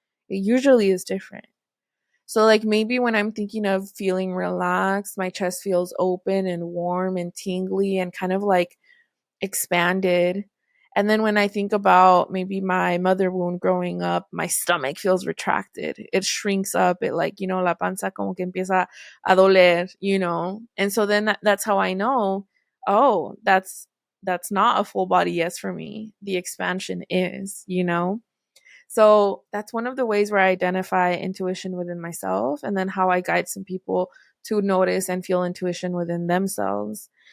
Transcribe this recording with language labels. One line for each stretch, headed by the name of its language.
English: It usually is different. So, like, maybe when I'm thinking of feeling relaxed, my chest feels open and warm and tingly and kind of like expanded. And then when I think about maybe my mother wound growing up, my stomach feels retracted. It shrinks up. It like,
Spanish: la panza como que empieza a doler.
English: And so then that's how I know, oh, that's not a full body yes for me. The expansion is. So that's one of the ways where I identify intuition within myself, and then how I guide some people to notice and feel intuition within themselves.